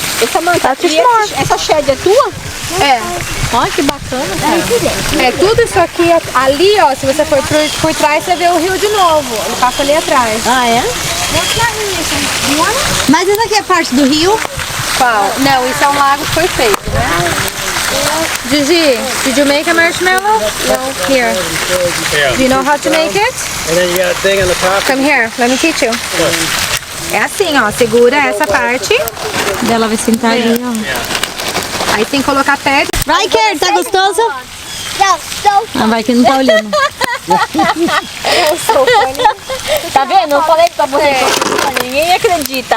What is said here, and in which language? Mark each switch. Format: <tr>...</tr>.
<pt>Samantha, essa shed é tua? É. Olha que bacana, cara. É tudo isso aqui, ali ó, se você for por trás, você vê o rio de novo. Ele passa ali atrás. Ah, é? Mas essa aqui é parte do rio? Qual? Não, isso é um lago que foi feito, né?</pt> <en>Gigi, did you make a marshmallow? No. Here. Do you know how to make it? And then you got a thing on the top. Come here, let me teach you.</en> <pt>É assim, ó, segura essa parte. Dela vai sentar ali, ó. Aí tem que colocar pedra. Vai, Ker, tá gostoso?</pt> <en>No, so</en> <pt>Ah, vai que não tá olhando. Tá vendo? Eu falei pra você, ninguém acredita.</pt>